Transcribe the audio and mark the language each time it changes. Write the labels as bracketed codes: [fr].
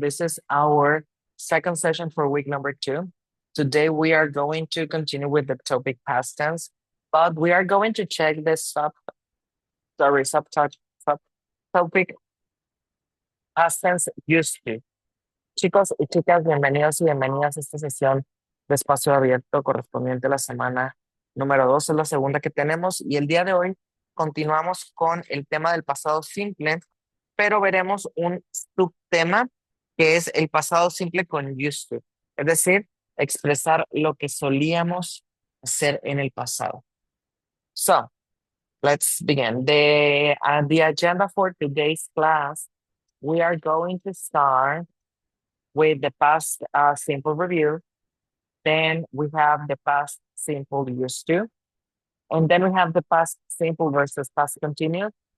[en] This is our second session for week number 2. Today we are going to continue with the topic past tense, but we are going to check the subtopic past tense used to. [es] Chicos y chicas, bienvenidos y bienvenidas a esta sesión de espacio abierto correspondiente a la semana número 2, es la segunda que tenemos, y el día de hoy continuamos con el tema del pasado simple, pero veremos un subtema que es el pasado simple con used to, es decir, expresar lo que solíamos hacer en el pasado. [en] So, let's begin. The agenda for today's class, we are going to start with the past simple review. Then we have the past simple used to. And then we have the past simple versus past continuous.